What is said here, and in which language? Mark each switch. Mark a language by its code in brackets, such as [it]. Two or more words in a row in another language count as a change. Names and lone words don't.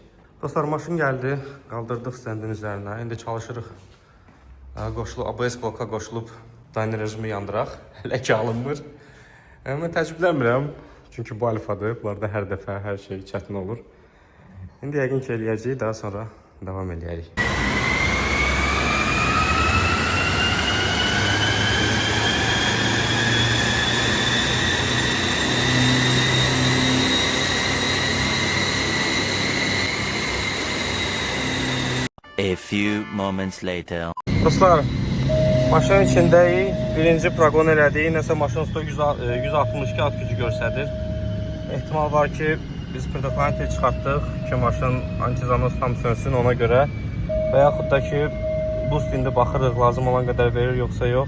[az] Dostlar, maşın gəldi, qaldırdıq stendin üzərinə. İndi çalışırıq ABS bloka qoşulub dyno rejimi yandıraq. Hələ ki alınmır. Mən təəccüblənmirəm. Çünki bu alfadır. Bunlarda hər dəfə hər şey çətin olur. İndi yəqin ki eləyəcəyik, daha sonra davam eləyərik. [en] A few moments later. [az] Dostlar, maşının içindəyik. Birinci proqon elədik. Nəsə maşın üstü 162 at gücü göstərir. Ehtimal var ki, biz predoklanti çıxartdıq ki, maşın antizanos tam sönsün ona görə. Və yaxud da ki, boost indi baxırıq, lazım olan qədər verir, yoxsa yox.